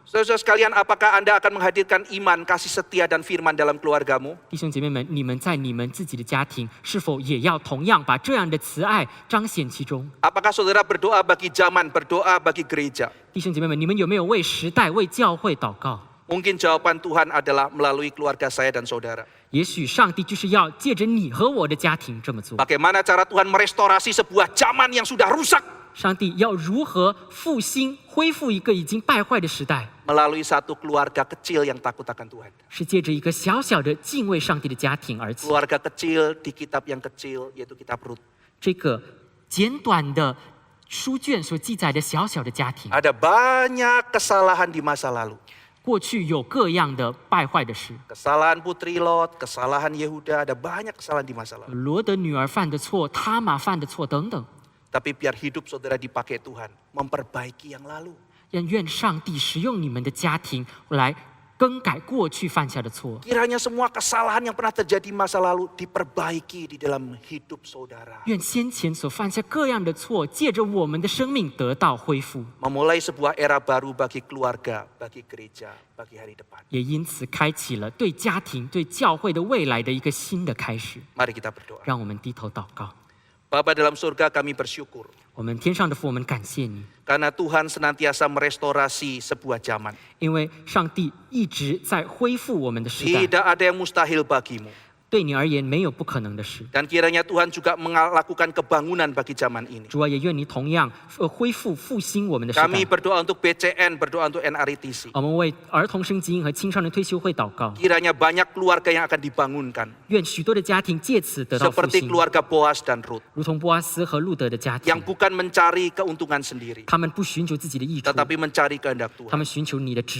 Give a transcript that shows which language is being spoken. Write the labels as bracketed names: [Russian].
[Indonesian] Saudara sekalian, apakah Anda akan menghadirkan iman, kasih setia, dan firman dalam keluargamu? [Chinese] 弟兄姐妹们，你们在你们自己的家庭，是否也要同样把这样的慈爱彰显其中？ [Indonesian] Apakah saudara berdoa bagi zaman, berdoa bagi gereja? [Chinese] 弟兄姐妹们，你们有没有为时代、为教会祷告？ [Indonesian] Mungkin jawaban Tuhan adalah melalui keluarga saya dan saudara. [Chinese] 也许上帝就是要借着你和我的家庭这么做。 [Indonesian] Bagaimana cara Tuhan merestorasi sebuah zaman yang sudah rusak? [Chinese] 上帝要如何复兴、恢复一个已经败坏的时代？ [Indonesian] Melalui satu keluarga kecil yang takut akan Tuhan. [Chinese] 是借着一个小小的敬畏上帝的家庭而起。 [Indonesian] Keluarga kecil di kitab yang kecil, yaitu kitab Rut. [Chinese] 这个简短的书卷所记载的小小的家庭， [Indonesian] Ada banyak kesalahan di masa lalu. [Chinese] 过去有各样的败坏的事。 [Indonesian] Kesalahan Putri Lot, kesalahan Yehuda, ada banyak kesalahan di masa lalu. [Chinese] 罗德女儿犯的错，他玛犯的错等等。 [Indonesian] Tapi biar hidup saudara dipakai Tuhan, memperbaiki yang lalu. [Chinese] 愿上帝使用你们的家庭来更改过去犯下的错。 [Indonesian] Kiranya semua kesalahan yang pernah terjadi masa lalu diperbaiki di dalam hidup saudara. [Chinese] 愿先前所犯下各样的错，借着我们的生命得到恢复， [Indonesian] Memulai sebuah era baru bagi keluarga, bagi gereja, bagi hari depan. [Chinese] 也因此开启了对家庭、对教会的未来的一个新的开始。 [Indonesian] Mari kita berdoa. [Chinese] 让我们低头祷告。 [Indonesian] Bapa dalam surga, kami bersyukur [Chinese] 我们天上的父，我们感谢你， [Indonesian] karena Tuhan senantiasa merestorasi sebuah zaman. [Chinese] 因为上帝一直在恢复我们的时代。 [Indonesian] Tidak ada yang mustahil bagimu. [Chinese] 对你而言没有不可能的事。 [Indonesian] Dan kiranya Tuhan juga melakukan kebangunan bagi zaman ini. [Chinese] 主啊，也愿你同样恢复复兴我们的时代。 [Indonesian] Kami berdoa untuk BCN, berdoa untuk NRITC. [Chinese] 我们为儿童生基因和青少年退休会祷告， [Indonesian] Kiranya banyak keluarga yang akan dibangunkan. [Chinese] 愿许多的家庭借此得到复 [Indonesian] Seperti [Chinese] 兴， [Indonesian] keluarga Boas dan Ruth. [Chinese] 如同波阿斯和路德的家庭 [Indonesian] Yang，bukan mencari keuntungan sendiri. [Chinese] 他们不寻求自己的益处， [Indonesian] Tetapi mencari kehendak [Chinese] 他 [Indonesian] Tuhan. [Chinese] 们寻求你的旨